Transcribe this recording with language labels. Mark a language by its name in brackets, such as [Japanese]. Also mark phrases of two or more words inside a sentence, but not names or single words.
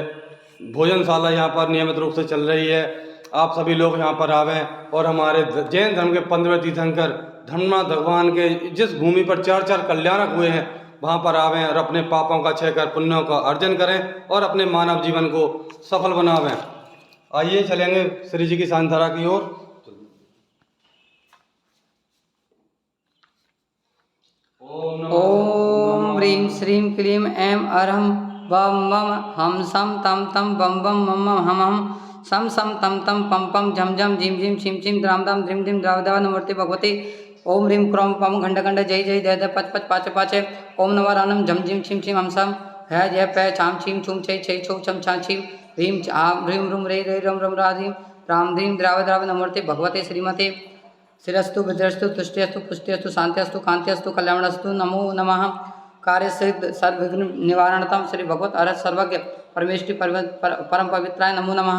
[Hindi] भोजनशाला यहाँ पर नियमित रूप से चल रही है। आप सभी लोग यहाँ पर आवें और हमारे जैन धर्म के 15वें तीर्थंकर धर्मनाथ भगवान के जिस भूमि पर 4 कल्याणक हुए हैं वहाँ पर आवें और अपने पापों का क्षय कर पुण्यों का अर्जन करें और अपने मानव जीवन को सफल बनावें। आइए चलेंगे श्री जी की शांतधारा की ओर। [Sanskrit] ओम ह्रीं श्रीं क्लीं ऐं अर्हं वं मं हम सं तं तं बं बं मं मं हम हम सं सं तं तं पं पं झं झं झीं झीं शीं शीं द्रां द्रां द्रीं द्रीं द्राव द्राव नमोऽर्ते भगवते। ओम ह्रीं क्रों पं घण्ट घण्ट जय जय दय दय पच पच पाच पाच। ओम नवरानं झं झीं शीं शीं हम सं है जय पै छाम छीं छूं छै छै छौ छम छा छीं ह्रीं आं ह्रीं ह्रूं रे रे रं रं राधीं रां ह्रीं द्राव द्राव नमोऽर्ते भगवते श्रीमते। श्रीरस्तु भद्रस्तु तुष्टिस्तु पुष्टिस्तु शांतिस्तु कांतिस्तु कल्याणस्तु नमो नमः। कार्य सिद्ध सर्वविघ्न निवारणतम श्री भगवत अरहत सर्वज्ञ परमेष्टि परम पवित्राय नमो नमः।